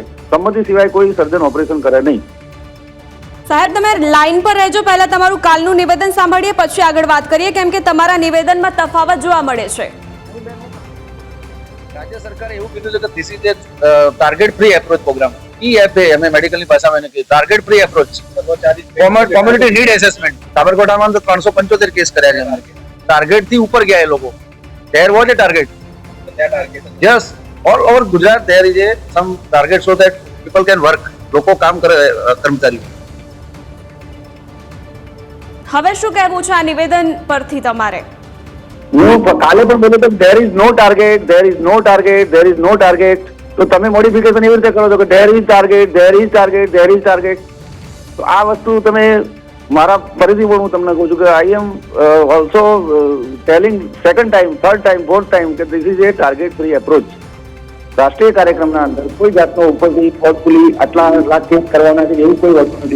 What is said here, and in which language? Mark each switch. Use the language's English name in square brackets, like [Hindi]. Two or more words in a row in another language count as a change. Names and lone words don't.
[Gujarati] સંમતિ સિવાય કોઈ સર્જન ઓપરેશન કરે નહીં. સાહેબ તમે લાઈન પર રહેજો, પહેલા તમારું કાલનું નિવેદન સાંભળીએ પછી આગળ વાત કરીએ, કેમ કે તમારા નિવેદનમાં તફાવત જોવા મળે છે. રાજ્ય સરકારે એવું કીધું છે કે [English] this is a target free approach program. [Gujarati] EFA हमें मेडिकल ની ભાષામાં એને કીધું [English] target free approach community need assessment [Gujarati] સાબરકાંઠામાં તો 375 કેસ કર્યા છે અમારે ટાર્ગેટ થી ઉપર ગયા એ લોકો [English] there was a target yes all over Gujarat there is a some target so that people can work [Gujarati] લોકો કામ કરે કર્મચારીઓ હવે શું કહેવું છે આ નિવેદન પરથી તમારે? હું કાલે પણ બોલ્યો તો [English] there is no target, there is no target, there is no target. [Gujarati] તો તમે મોડિફિકેશન એવી રીતે કરો છો કે [English] there is target, there is target, there is target. [Gujarati] તો આ વસ્તુ તમે મારા ફરીથી પણ હું તમને કહું છું કે [English] I am also telling second time, third time, fourth time [Gujarati] કે [English] this is a target free approach. [Gujarati] રાષ્ટ્રીય કાર્યક્રમના અંદર કોઈ જાતનો ઉપરથી ફોર્સફુલી આટલા લાખ કેસ કરવાના છે એવું કોઈ વસ્તુ નથી.